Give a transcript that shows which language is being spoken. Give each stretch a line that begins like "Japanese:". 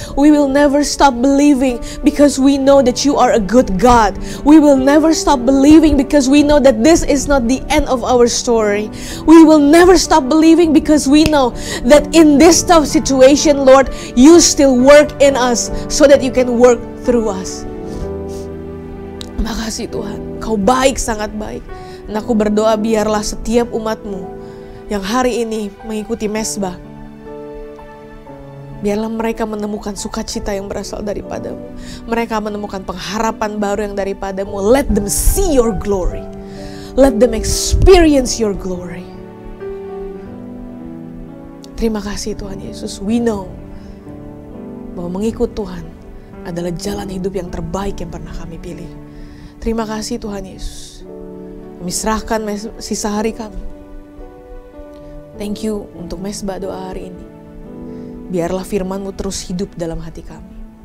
English: We will never stop believing because we know that You are a good God. We will never stop believing because we know that this is not the end of our story. We will never stop believing because we know that in this tough situation, Lord, You still work in us so that You can work through us.
Indonesian: Terima kasih Tuhan, Kau baik, sangat baik. Dan aku berdoa biarlah setiap umat-Mu yang hari ini mengikuti mesbah, biarlah mereka menemukan sukacita yang berasal daripada-Mu. Mereka menemukan pengharapan baru yang daripada-Mu.
English: Let them see Your glory. Let them experience Your glory.
Indonesian: Terima kasih Tuhan Yesus.
English: We know
Indonesian: bahwa mengikut Tuhan adalah jalan hidup yang terbaik yang pernah kami pilih. Terima kasih Tuhan Yesus. Kami serahkan sisa hari kami.
English: Thank You
Indonesian: untuk mesbah doa hari ini. Biarlah firman-Mu terus hidup dalam hati kami.